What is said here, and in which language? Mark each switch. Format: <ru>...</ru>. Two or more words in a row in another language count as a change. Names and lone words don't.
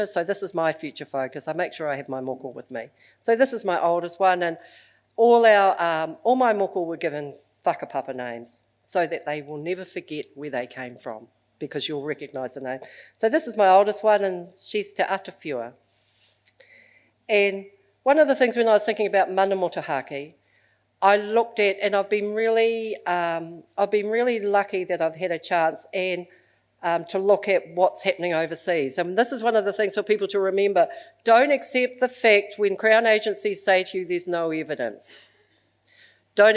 <en>So this is my future focus. I make sure I have my moko with me. So this is my oldest one, and all my moko were given whakapapa names so that they will never forget where they came from, because you'll recognise the name. So this is my oldest one, and she's Te Atawhiua. And one of the things when I was thinking about</en> <mi>mana motuhake,</mi> <en>I looked at, and I've been really lucky that I've had a chance and to look at what's happening overseas. And this is one of the things for people to remember. Don't accept the fact when Crown agencies say to you there's no evidence.</en>